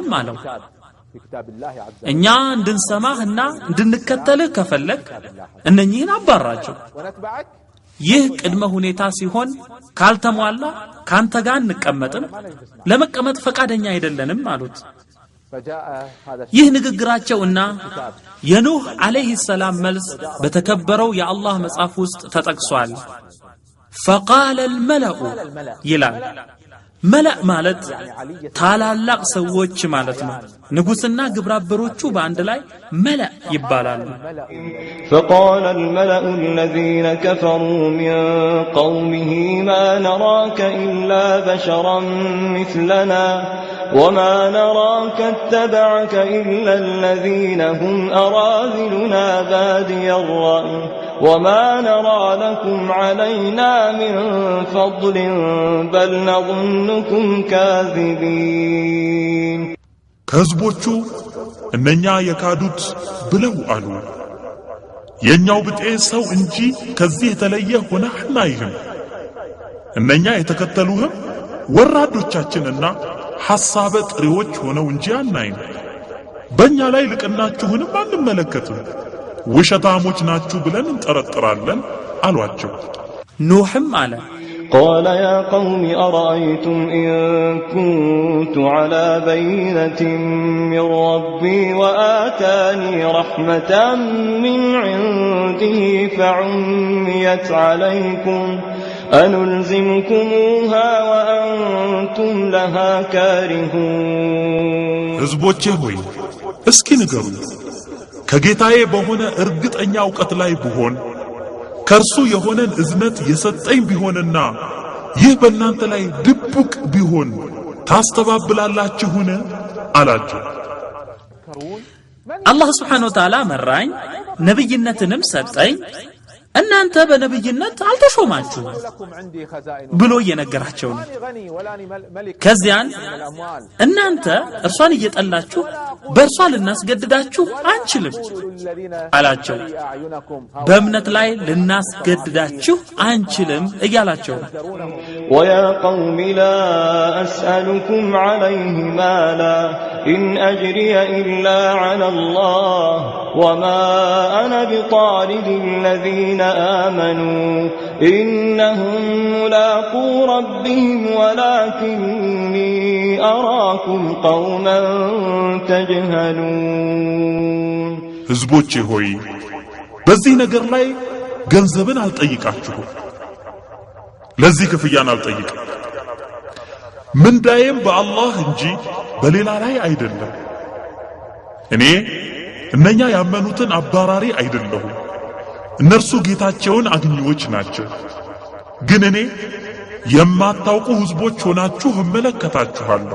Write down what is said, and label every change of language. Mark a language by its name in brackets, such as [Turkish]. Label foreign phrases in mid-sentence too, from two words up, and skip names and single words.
[Amharic] አለው። እኛ እንድንሰማህና እንድንከተልህ ከፈለክ እነኚህን አባራቸው። ይህ ቅድመ ሁኔታ ሲሆን ካልተሟላ ካንተ ጋር እንቀመጥም፣ ለመቀመጥ ፈቃደኛ አይደለንም አሉት። ይህ ንግግራቸውና የኑህ [Arabic] عليه السلام [Amharic] መልስ በተከበረው የአላህ መጽሐፍ ውስጥ ተጠቅሷል። [Arabic] فقال الملأ [Amharic] ይላል። መለእ ማለት ታላላቅ ሰዎች ማለት ነው። ንጉስና ግብረአበሮቹ በአንድ ላይ መለእ ይባላሉ። [Arabic] فقال الملأ الذين كفروا من قومه ما نراك إلا بشرا مثلنا وما نراك اتبعك إلا الذين هم أراذلنا بادي الرأي وما نرى لكم علينا من فضل بل نظنكم كاذبين [Amharic] ከህዝቦቹ እነኛ የካዱት ብለው አሉ፣ የኛው ብጤ ሰው እንጂ ከዚህ የተለየ ሆነህ አናይህም። እነኛ የተከተሉህም ወራዶቻችንና ሐሳበ ጥሪዎች ሆነው እንጂ አናይም። በእኛ ላይ ልቅናችሁንም አንመለከትም። ውሸታሞች ናችሁ ብለን እንጠረጥራለን አሏቸው። ኑህም አለ [Arabic] قال يا قوم أرأيتم إن كنت على بينة من ربي وآتاني رحمة من عنده فعميت عليكم أنلزمكموها وأنتم لها كارهون [Amharic] ህዝቦቼ ሆይ እስኪ ንገሩ፣ ከጌታዬ በሆነ እርግጠኛ ዕውቀት ላይ ብሆን ከርሱ የሆነን እዝነት የሰጠኝ ቢሆንና ይህ በእናንተ ላይ ድብቅ ቢሆን ታስተባብላላችሁን አላቸው። አላህ [Arabic] سبحانه وتعالى [Amharic] መራኝ፣ ነብይነትንም ሰጠኝ፣ እናንተ በነብይነት አልተሾማችሁ ብሎ እየነገራቸው ነው። ከዚያን እናንተ እርሷን እየጠላችሁ በእርሷ ልናስገድዳችሁ አንችልም አላቸው። በእምነት ላይ ልናስገድዳችሁ አንችልም እያላቸው ነው። [Arabic] ويا قوم لا أسألكم عليه مالا إن أجري إلا على الله وما أنا بطارد الذين آمنوا إنهم ملاقو ربهم ولكني أراكم قوما تجهلون [Amharic] ህዝቦቼ ሆይ በዚህ ነገር ላይ ገንዘብን አልጠይቃችሁም ለዚህ ክፍያን አልጠይቅም ምንዳዬም በአላህ እንጂ በሌላ ላይ አይደለም እኔ እነኛ ያመኑትን አባራሪ አይደለሁም እነርሱ ጌታቸውን አግኚዎች ናቸው ግን እኔ የማታውቁ ህዝቦች ሆናችሁ እመለከታችኋለሁ